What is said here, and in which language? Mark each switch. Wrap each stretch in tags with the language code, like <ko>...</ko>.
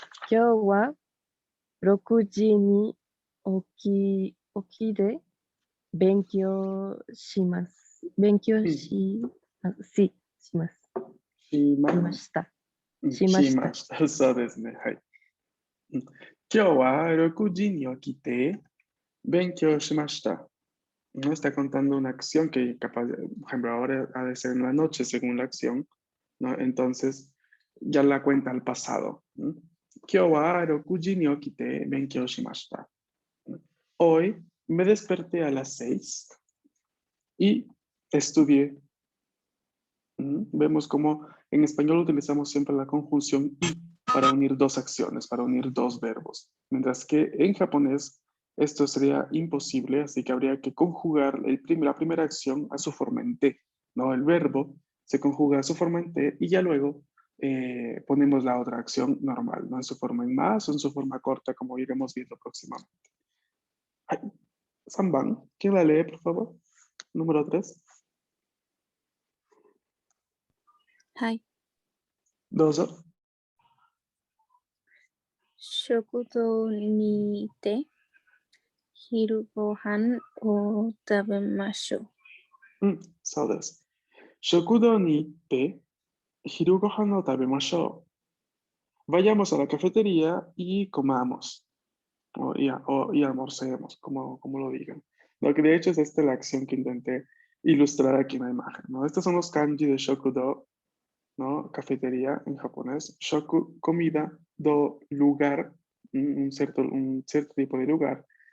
<ja>今日は6時に起きで勉強します。勉強うんします。しま、しました。しました。しました。そうですね。はい。今日は6時に起きて勉強しました。</ja> <es>No está contando una acción que capaz, por ejemplo, ahora ha de ser en la noche según la acción, ¿no? Entonces ya la cuenta al pasado.</es> <ja>Kyo wa 6時に起きて勉強しました.</ja> <es>Hoy me desperté a las 6 y estudié. Vemos cómo en español utilizamos siempre la conjunción y para unir dos acciones, para unir dos verbos, mientras que en japonés esto sería imposible, así que habría que conjugar la primera acción a su forma en T, ¿no? El verbo se conjuga a su forma en T y ya luego ponemos la otra acción normal, ¿no? En su forma en más o en su forma corta, como iremos viendo próximamente. Ay, Samban, ¿quién la lee, por favor? Número 3.</es> <ja>はい。どうぞ。食堂にて昼ご飯を食べましょう。そうです。食堂に行って昼ご飯を食べましょう。</ja> <es>Vayamos a la cafetería y comamos. Y almorcemos, como lo digan. Lo que de hecho es esta la acción que intenté ilustrar aquí en la imagen, ¿no? Estos son los kanji de shokudo, ¿no? Cafetería en japonés. Shoku, comida. Do, lugar, un cierto tipo de lugar.</es>